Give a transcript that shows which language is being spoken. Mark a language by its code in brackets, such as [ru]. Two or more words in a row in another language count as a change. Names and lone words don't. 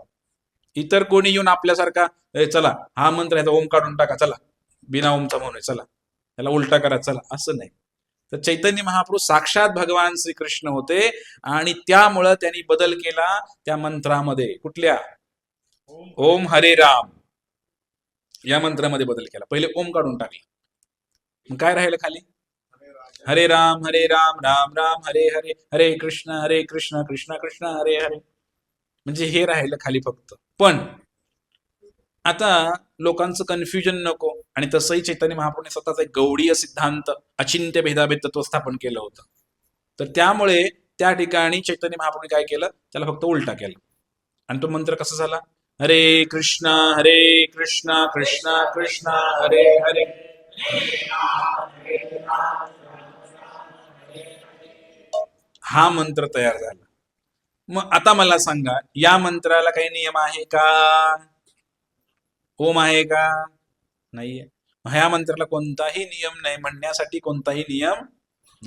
[mr] इतर कोणी येऊन आपल्यासारखा चला हा मंत्र आहे ओम काढून टाका, चला बिना ओमचा म्हणून चला त्याला उलटा करा, चला, असं नाही. तर चैतन्य महाप्रभू साक्षात भगवान श्रीकृष्ण होते आणि त्यामुळं त्यांनी बदल केला त्या मंत्रामध्ये. कुठल्या? ओम हरे राम या मंत्रामध्ये बदल केला. पहिले ओम काढून टाकले, मग काय राहिलं खाली? हरे राम राम राम हरे हरे, हरे कृष्ण कृष्ण कृष्ण हरे हरे. म्हणजे हे राहिलं खाली फक्त. पण आता लोकांचं कन्फ्युजन नको, आणि तसंही चैतन्य महाप्रभूने स्वतःचा एक गौडीय सिद्धांत, अचिंत्य भेदाभेद तत्व स्थापन केलं होतं. तर त्यामुळे त्या ठिकाणी चैतन्य महाप्रभूने काय केलं? त्याला फक्त उलटा केला. आणि तो मंत्र कसा झाला? हरे कृष्णा कृष्ण कृष्ण हरे हरे. हा मंत्र तयार झाला. मग आता मला सांगा, या मंत्राला काही नियम आहे का? ओम आहे का? नाहीये. ह्या मंत्राला कोणताही नियम नाही, म्हणण्यासाठी कोणताही नियम नाही.